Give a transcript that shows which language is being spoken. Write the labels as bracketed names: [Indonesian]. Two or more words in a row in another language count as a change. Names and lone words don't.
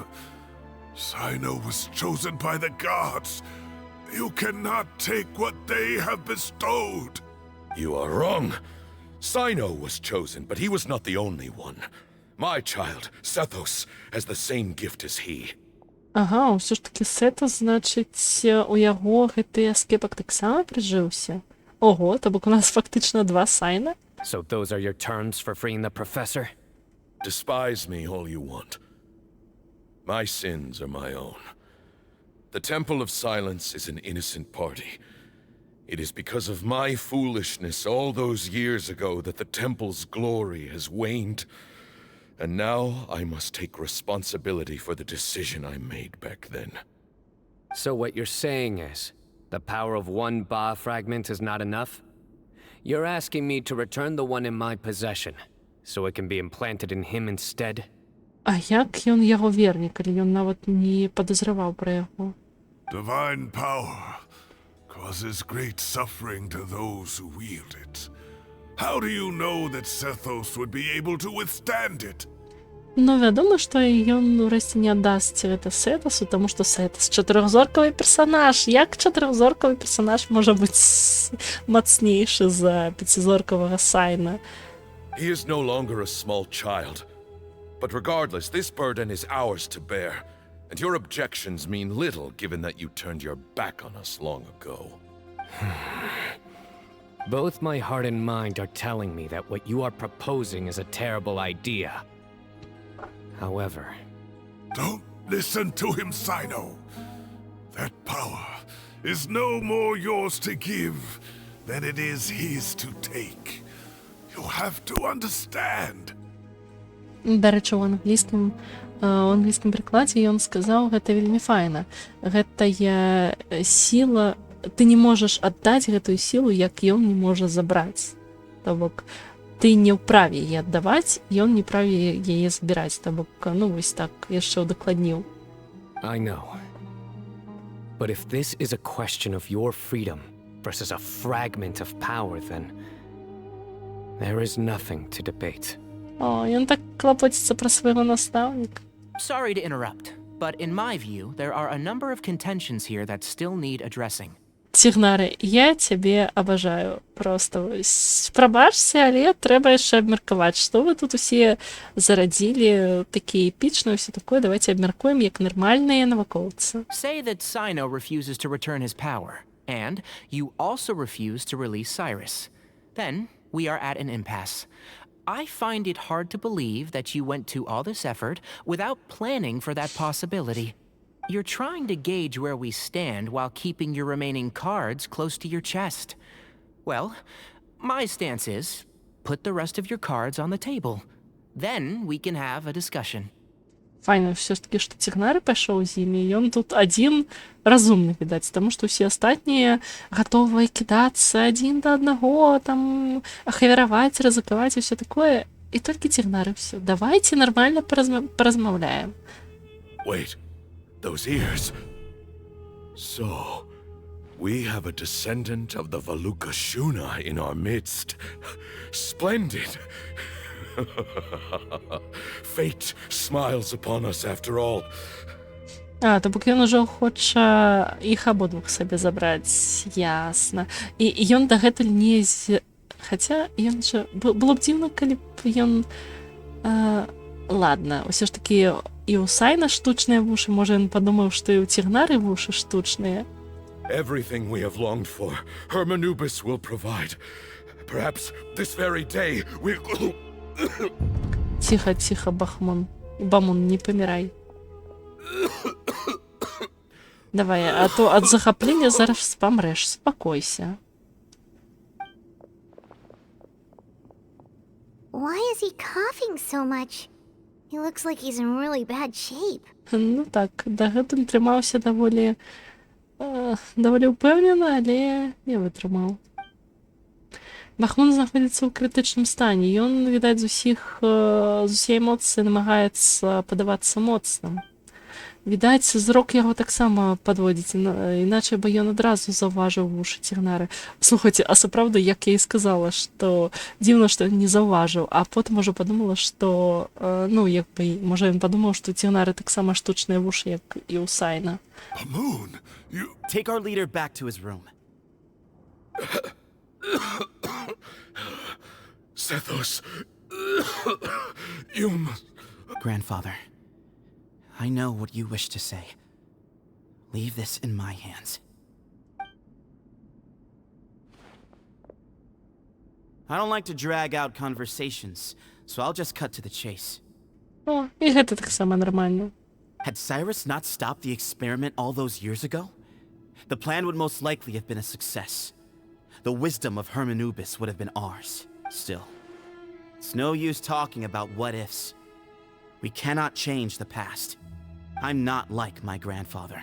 [English] Sino was chosen by the gods. You cannot take what they have bestowed. You are wrong. Sino was chosen, but he was not the only one. My child, Sethos, has the same gift as he. [Belarusian] Ага, ўсё ж такі Сетос, значыць, у яго гэты аскепак таксама прыжыўся. Ого, то бок у нас фактычна 2 Сайна? [English] So those are your terms for freeing the professor? Despise me all you want. My sins are my own. The Temple of Silence is an innocent party. It is because of my foolishness all those years ago that the Temple's glory has waned. And now I must take responsibility for the decision I made back then. So what you're saying is, the power of one Ba fragment is not enough? You're asking me to return the one in my possession, so it can be implanted in him instead? [Belarusian] А як ён яго верне, калі ён нават не падазраваў пра яго? [English] Divine power causes great suffering to those who wield it. How do you know that Sethos would be able to withstand it? [Belarusian] Ну, вядома, што ён урэшце не аддасць гэта Сетасу, таму што Сетас чатырохзоркавы персанаж. Як чатырохзоркавы персанаж можа быць мацнейшы за пяцізоркавага Сайна? [English] He is no longer a small child. But regardless, this burden is ours to bear. And your objections mean little given that you turned your back on us long ago. Both my heart and mind are telling me that what you are proposing is a terrible idea. However... Don't listen to him, Sino. That power is no more yours to give than it is his to take. You have to understand. [Belarusian] Да рэчы, у англійскім прыкладзе ён сказаў, гэта вельмі файна. Гэтая сіла, ты не можаш аддаць гэтую сілу, як ён не можа забраць. То бок, ты не ўправе яе аддаваць, ён не праве яе збіраць. То бок, ну вось так, яшчэ ўдакладніў. [English] I know. But if this is a question of your freedom versus a fragment of power, then there is nothing to debate. [Belarusian] О, ён так клапоціцца пра свайго настаўніка. [English] Sorry to interrupt, but in my view, there are a number of contentions here that still need addressing. [Belarusian] Цігнары, я цябе абажаю. Просто прабачце, але трэба яшчэ абмеркаваць, што вы тут усе зарадзілі, такія эпічныя, ўсё такое, давайте абмеркуем, як нармальныя навукоўцы. [English] Say that Sino refuses to return his power, and you also refuse to release Cyrus. Then, we are at an impasse. I find it hard to believe that you went to all this effort without planning for that possibility. You're trying to gauge where we stand while keeping your remaining cards close to your chest. Well, my stance is, put the rest of your cards on the table. Then we can have a discussion. [Belarusian] Файна ўсё ж такі, што Цігнары пайшоў з імі, ён тут адзін разумны, відаць, таму што ўсе астатнія гатовыя кідацца адзін да аднаго, там, ахавяраваць, рызыкаваць і ўсё такое. І толькі Цігнары ўсё. Давайце нармальна паразмаўляем. [English] Wait. those ears. So, we have a descendant of the Valukashuna in our midst. Splendid. Fate smiles upon us after all. [Belarusian] То бок ён ужо хоча іх абодвух сабе забраць, ясна. І ён дагэтуль не хаця ён жа было б дзіўна, калі б ён ладна, усё ж такі і ў Сайна штучныя вушы, можа ён падумаў, што і ў Цігнары вушы штучныя. [English] Everything we have longed for, Hermanubis will provide. Perhaps this very day we'll... [Belarusian] Ціха, ціха, Бамун, не памірай. Давай, а то ад захаплення зараз памрэш, спакойся. [English] Why is he coughing so much? He looks like he's in really bad shape. [Belarusian] Ну так, дагэтуль трымаўся даволі ўпэўнена, але не вытрымаў. Бахмун знаходзіцца ў крытычным стане. Ён, відаць, з усе эмоцыі намагаецца падавацца моцным. Відаць, зрок яго таксама падводзіць, іначай бы ён адразу заўважыў вушы Цігнары. Слухайце, а сапраўды, як я і сказала, што дзіўна, што не заўважыў, а потым ужо падумала, што, можа ён падумаў, што Цігнары таксама штучныя вушы, як і ў Сайна. [English] Bamoon, you... Take our leader back to his room. Sethos, you must... Grandfather, I know what you wish to say. Leave this in my hands. I don't like to drag out conversations, so I'll just cut to the chase. [Belarusian] О, і гэта таксама нармальна. [English] Had Cyrus not stopped the experiment all those years ago, the plan would most likely have been a success. The wisdom of Hermanubis would have been ours. Still, it's no use talking about what-ifs. We cannot change the past. I'm not like my grandfather.